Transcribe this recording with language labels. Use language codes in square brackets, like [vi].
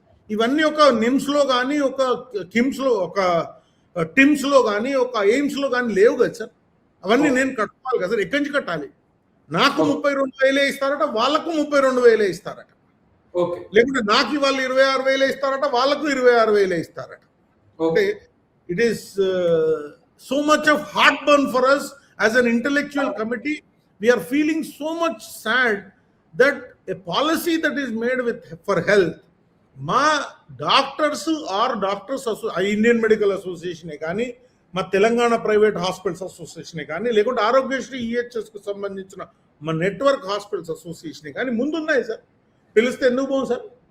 [te] ఇవన్నీ ఒక నిమ్స్లో కానీ, ఒక కిమ్స్లో, ఒక టిమ్స్లో కానీ, ఒక ఎయిమ్స్లో కానీ లేవు కదా సార్. అవన్నీ నేను కట్టుకోవాలి కదా సార్. ఎక్కడి నుంచి కట్టాలి? నాకు 32,000 ఇస్తారట, వాళ్ళకు 32,000 ఇస్తారట. లేకుంటే నాకు వాళ్ళు 26,000 ఇస్తారట, వాళ్ళకు 26,000 ఇస్తారట. [en] అంటే it is so much of heartburn for us as an intellectual committee. We are feeling so much sad that a policy that is made for health, [te] మా doctors are doctors Indian medical అసోసియేషనే కానీ, మా Telangana private hospitals అసోసియేషనే కానీ, లేకుంటే Aarogyasri EHS కు సంబంధించిన మా network hospitals అసోసియేషనే కానీ ముందున్నాయి సార్. పిలిస్తే ఎందుకు పోం సార్?